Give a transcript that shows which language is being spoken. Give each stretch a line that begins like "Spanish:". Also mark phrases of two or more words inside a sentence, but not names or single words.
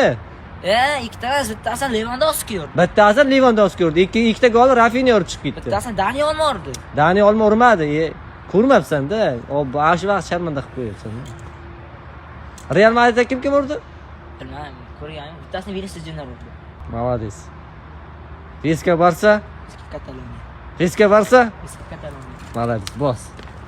Uzbek: Ikkitasi, bittasi Lewandowski urdi. Bittasi Lewandowski urdi. Ikkita gol Rafinha urib chiqib ketdi. Bittasi Dani Olmo urdi. Dani Olmo urmadi. Ko'rmabsan-da. O bosh vaqt sharmanda qilib qo'yapsan. Real Madridda kim urdi? Bilmadim, ko'rganim. Bittasini Vinicius Junior urdi. Malades.
Catalan: Visca Barsa? Visca Catalunya. Visca Barsa? Visca Catalunya. Malades, boss.